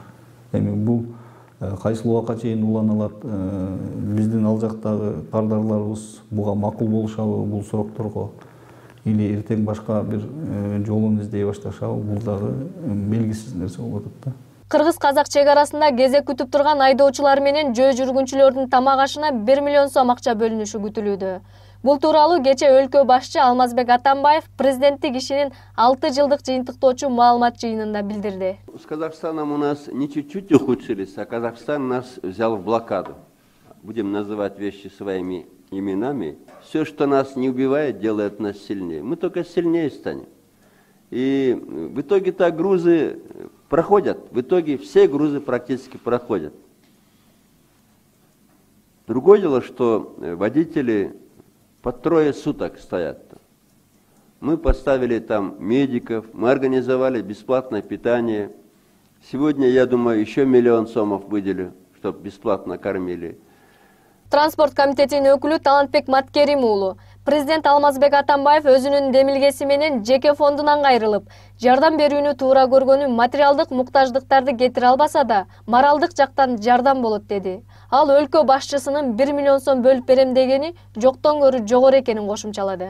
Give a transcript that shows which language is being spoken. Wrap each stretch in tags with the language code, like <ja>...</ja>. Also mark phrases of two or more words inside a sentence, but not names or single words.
<ky>Эми бул кайсыл убакка чейин улана алат, биздин ал жактагы кардарларыбыз буга макул болушабы бул сурокторго, или эртең башка бир жолун издей башташабы, бул дагы белгисиз нерсе болуп атат да. Кыргыз-казак чек арасында кезек күтүп турган айдоочулар менен жөө жүргүнчүлөрдүн тамак ашына 1 миллион сом акча бөлүнүшү күтүлүүдө. Бул тууралуу кече өлкө башчы Алмазбек Атамбаев президенттик ишинин 6 жылдык жыйынтыктоочу маалымат жыйынында билдирди.</ky> <ru>С Казахстаном у нас не чуть-чуть ухудшились, а Казахстан нас взял в блокаду. Будем называть вещи своими именами. Все, что нас не убивает, делает нас сильнее. Мы только сильнее станем. И в итоге-то грузы проходят. В итоге все грузы практически проходят. Другое дело, что водители по 3 суток стоят. Мы поставили там медиков, мы организовали бесплатное питание. Сегодня, я думаю, еще 1 миллион сомов выделю, чтобы бесплатно кормили.</ru> <ky>Транспорт комитетинин өкүлү Таанбек Маткерим уулу президент Алмазбек Атамбаев өзүнүн демилгеси менен жеке фондунан кайрылып, жардам берүүнү туура көргөнү материалдык муктаждыктарды кетире албаса да, моралдык жактан жардам болот деди. Ал өлкө башчысынын 1 миллион сом бөлүп берем дегени жоктон көрү жогору экенин кошумчалады.</ky>